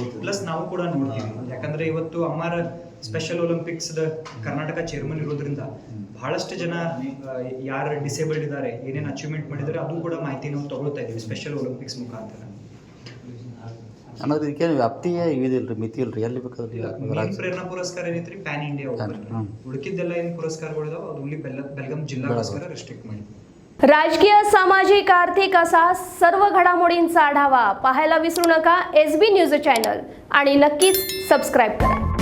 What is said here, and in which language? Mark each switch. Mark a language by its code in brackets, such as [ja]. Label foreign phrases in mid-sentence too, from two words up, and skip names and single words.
[kn] ಪ್ಲಸ್ ನಾವು ಕೂಡ ನೋಡ್ತೀವಿ, ಯಾಕಂದ್ರೆ ಇವತ್ತು ಅಮ್ಮಾರ ಸ್ಪೆಷಲ್ ಒಲಿಂಪಿಕ್ಸ್ ಕರ್ನಾಟಕ ಚೇರ್ಮನ್ ಇರೋದ್ರಿಂದ ಬಹಳಷ್ಟು ಜನ ಯಾರು ಡಿಸೇಬಲ್ಡ್ ಇದ್ದಾರೆ, ಏನೇನು ಅಚೀವ್ಮೆಂಟ್ ಮಾಡಿದ್ದಾರೆ ಅದು ಕೂಡ ಮಾಹಿತಿ ನಾವು ತಗೊಳ್ತಾ ಇದ್ದೀವಿ ಸ್ಪೆಷಲ್ ಒಲಿಂಪಿಕ್ಸ್ ಮುಖಾಂತರ. ಅನ್ನೋದು ಇದಕ್ಕೇನು ವ್ಯಾಪ್ತಿಯೇ ಇದಿಲ್ರಿ, ಮಿತಿ ಇಲ್ರಿ, ಎಲ್ಲಿ ಬೇಕಾದ್ರೆ? ಪ್ರೇರಣಾ ಪುರಸ್ಕಾರ ಏನೈತ್ರಿ [en] pan India, [kn] ಉಳಿಕಿದ್ದೆಲ್ಲ ಏನು ಪುರಸ್ಕಾರಗಳಿದಾವೆ ಅದು ಇಲ್ಲಿ ಬೆಳಗಾಂ ಜಿಲ್ಲಾಗೋಸ್ಕರ ರೆಸ್ಟ್ರಿಕ್ಟ್ ಮಾಡಿ. [mr] राजकीय, सामाजिक, आर्थिक असा सर्व घडामोडींचा आढावा पाहायला विसरू नका SB न्यूज चॅनल आणि नक्कीच सबस्क्राईब करा.